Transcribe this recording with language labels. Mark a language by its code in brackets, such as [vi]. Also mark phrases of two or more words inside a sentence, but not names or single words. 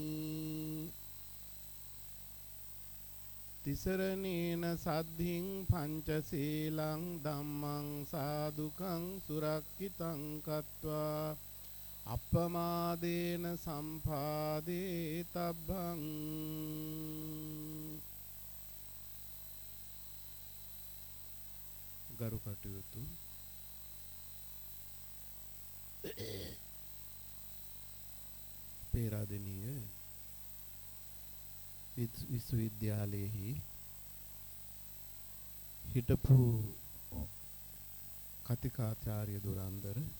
[pi] තිසරණේන සද්ධින් පංචශීලං ධම්මං සාදුකං සුරක්ඛිතං කତ୍වා අප්පමාදේන සම්පාදේ තබ්බං. [si] ගරු කටයුතු පේරාදෙණිය විශ්වවිද්‍යාලයේහි හිටපු කතිකාචාර්ය දුරන්දර